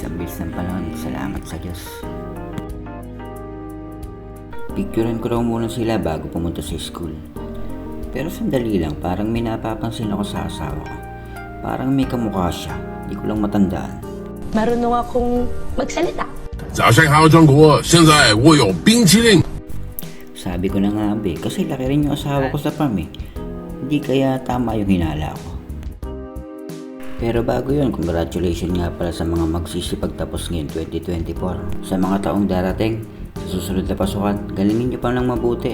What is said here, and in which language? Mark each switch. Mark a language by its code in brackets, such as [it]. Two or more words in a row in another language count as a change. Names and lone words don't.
[tl] Ang bilis ng panahon. Salamat sa Diyos. Picturean ko raw muna sila bago pumunta sa school. Pero sandali lang, parang may napapansin ako sa asawa ko. Parang may kamukha siya. Di ko lang matandaan. Marunong akong magsalita. [zh] 早上好，中国！现在我有冰淇淋。 [tl] Sabi ko na nga be, kasi laki rin yung asawa ko sa farm eh. Hindi kaya tama yung hinala ko. Pero bago yun, congratulations nga pala sa mga magsisipagtapos ngayon 2024. Sa mga taong darating, sa susunod na pasukan, galingin nyo pa ng mabuti.